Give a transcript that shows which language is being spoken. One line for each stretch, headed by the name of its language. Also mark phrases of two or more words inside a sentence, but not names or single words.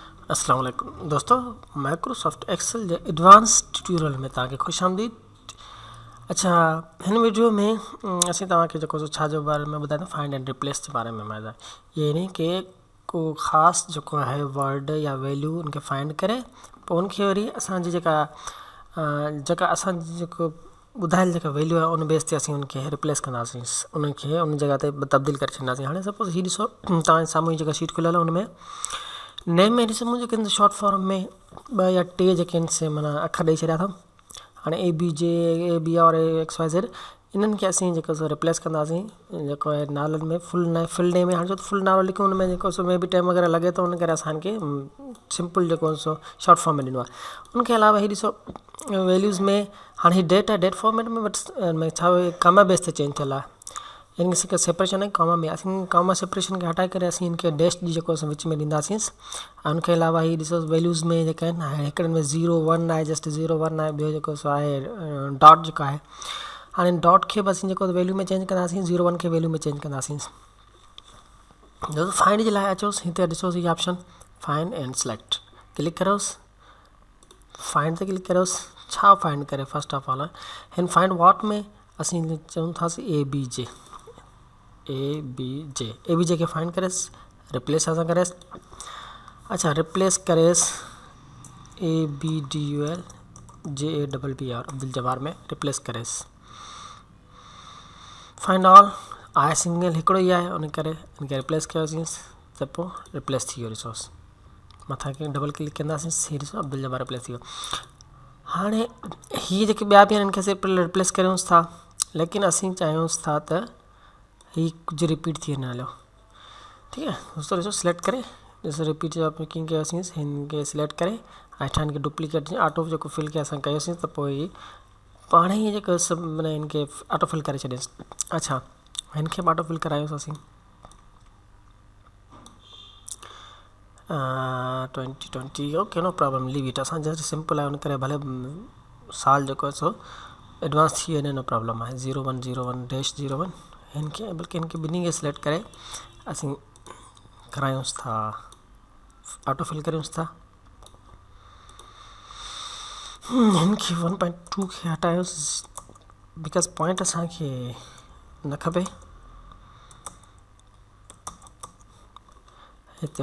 Arabic: السلام علیکم
Sindhi: दोस्तों, माइक्रोसॉफ्ट एक्सेल जे एडवांस ट्यूटोरियल में तव्हांखे खुश आमदीद। अच्छा, हिन वीडियो में असीं तव्हांखे जेको छा जे बारे में ॿुधाईंदा,
English: find and replace
Sindhi: जे बारे में ॿुधाईंदा। यानी कि को ख़ासि जेको आहे वर्ड या वैल्यू उनखे फाइंड करे पोइ उनखे वरी असांजी जेका असांजी जेको ॿुधायल जेका वैल्यू आहे उन बेस ते असीं उनखे रिप्लेस कंदासीं, उनखे उन जॻह ते तब्दील करे छॾींदासीं। हाणे सपोज़ हीअ ॾिसो, तव्हांजे साम्हूं जेका शीट खुलियल आहे उनमें नेम में ॾिसो मुंहिंजे जेके
English: short form
Sindhi: में 2 या 3 जेके आहिनि से माना अखर ॾेई छॾिया अथऊं। हाणे ABJ AB और XYZ इन्हनि खे असीं जेको सो रिप्लेस कंदासीं जेको आहे नालनि में
English: full name
Sindhi: में। हाणे छो त फुल नालो लिखूं उन में जेको सो में बि टाइम वग़ैरह लॻे थो, उन करे असांखे सिंपल जेको सो
English: short form
Sindhi: में ॾिनो आहे। उनखे अलावा हीअ ॾिसो वैल्यूज़ में हाणे हीअ डेट आहे,
English: date format
Sindhi: में बट छा कॉमा बेस ते चेंज थियल आहे,
Urdu: یعنی کہ سیپریشن ہے کوما میں.
Sindhi: असीं
English: comma separation
Sindhi: के हटाए करे असीं इनके डैश जी जेको असां विच में ॾींदासीं। उनके अलावा ही ॾिसो वैल्यूज़ में जेका आहिनि हिकिड़नि में 0 1 आहे, जस्ट 0 1 आहे। ॿियो जेको सो आहे डॉट जेको आहे, हाणे डॉट खे बि असीं जेको वैल्यू में चेंज कंदासीं, 0 1 खे वैल्यू में चेंज कंदासीं। फाइंड जे लाइ अचोसि, हिते ॾिसोसि हीअ ऑप्शन
English: find and select,
Sindhi: क्लिक करोसि, फाइंड ते क्लिक करोसि। छा फाइंड करे
English: first of all
Sindhi: हिन
English: find what
Sindhi: में असीं चऊं थासीं ABJ के फाइंड करेसि, रिप्लेस असां करेसि। अच्छा, रिप्लेस करेसि ABDULJABBR अब्दुल जब्बार में रिप्लेस करेसि।
English: find all
Sindhi: आहे सिंगल हिकिड़ो ई आहे, उन करे इनखे रिप्लेस कयोसीं त पोइ रिप्लेस थी वियो। रिसोर्स मथां खे
English: double click
Sindhi: कंदासीं, हीअ ॾिसो अब्दुल जब्बार रिप्लेस थी वियो। हाणे हीअ जेके ॿिया बि आहिनि इनखे सिर्फ़ु रिप्लेस कयूंसि था, लेकिन असीं चाहियूंसि था त ही कुछ रिपीट थी वञे हलो।
Urdu: ٹھیک ہے دوستو,
Sindhi: ॾिसो सिलेक्ट करे ॾिसो रिपीट जो पिकिंग कयोसीं, हिनखे सिलेक्ट करे हेठां हिनखे डुप्लीकेट ऑटो जेको फिल खे असां कयोसीं त पोइ ही पाण ई जेको सभु माना हिनखे
English: auto fill
Sindhi: करे छॾियोसि। अच्छा, हिनखे
English: auto fill
Sindhi: करायोसि असीं 2020।
English: OK, no problem, leave it.
Sindhi: असां जस्ट सिंपल आहे, उन करे भले साल जेको आहे सो एडवांस थी वञे,
English: no problem
Sindhi: आहे। 0101-01 हिनखे, बल्कि हिनखे ॿिन्ही खे सिलेक्ट करे असीं करायूंसि था,
English: auto fill
Sindhi: करियूंसि था। हिनखे 1.2 खे हटायोसि,
English: because point
Sindhi: असांखे न खपे हिते।